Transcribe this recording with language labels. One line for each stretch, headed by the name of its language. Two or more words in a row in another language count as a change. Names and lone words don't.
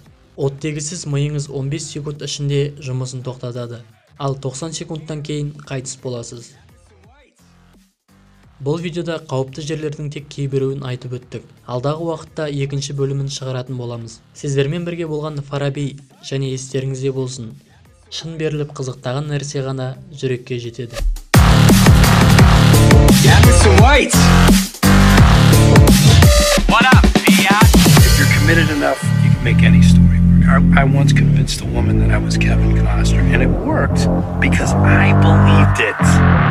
Kazakh: Оттегісіз миыңыз 15 секунд ішінде жұмысын тоқтатады, ал 90 секундтан кейін қайтыс боласыз. Бұл видеода қауіпті жерлердің тек кейбіреуін айтып өттік. Алдағы уақытта екінші бөлімін шығаратын боламыз. Сіздермен бірге болған Фараби және естеріңізде болсын. Шын беріліп қызықтаған нәрсе ғана жүрекке жетеді.
English: What up, Fiat? If you're committed enough, you can make any story work. I once convinced a woman that I was Kevin Costner, and it worked because I believed it.